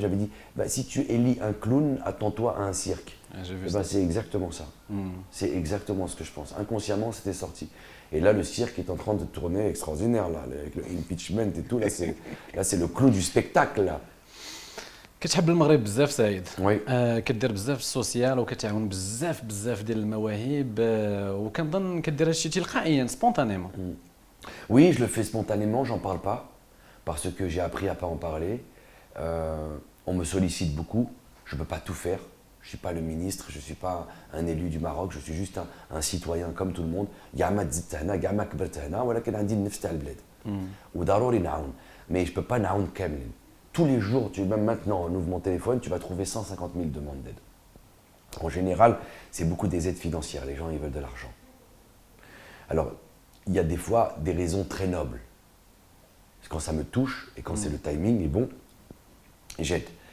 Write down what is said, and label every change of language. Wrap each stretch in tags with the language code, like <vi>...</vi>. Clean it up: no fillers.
<fr>J'avais dit, bah, si tu élis un clown, attends-toi à un cirque. J'ai vu Et ça. ben, c'est exactement ça. C'est exactement ce que je pense. Inconsciemment, c'était sorti. Et là, le cirque est en train de tourner extraordinaire, là, avec le impeachment et tout. Là, c'est le clou du spectacle, là.</fr> <ar>كتحب المغرب بزاف سعيد. وي. كدير بزاف في السوسيال وكتعاون بزاف ديال المواهب وكنظن كدير هادشي تلقائيا سبونتانيمون.</ar> <fr>Oui, je le fais spontanément, j'en parle pas, parce que j'ai appris à pas en parler. On me sollicite beaucoup, je peux pas tout faire. Je suis pas le ministre, je suis pas un élu du Maroc, je suis juste un citoyen comme tout le monde.</fr> <ar>كاع ما تزدت هنا كاع ما كبرت هنا ولكن عندي النفس تاع البلاد. وضروري نعاون.</ar> <fr>Mais je peux pas</fr> <ar>نعاون كاملين.</ar> <fr>Tous les jours, même maintenant, on ouvre mon téléphone, tu vas trouver 150 000 demandes d'aide. En général, c'est beaucoup des aides financières, les gens ils veulent de l'argent. Alors, il y a des fois des raisons très nobles. Quand ça me touche et quand c'est le timing est bon, j'aide.</fr>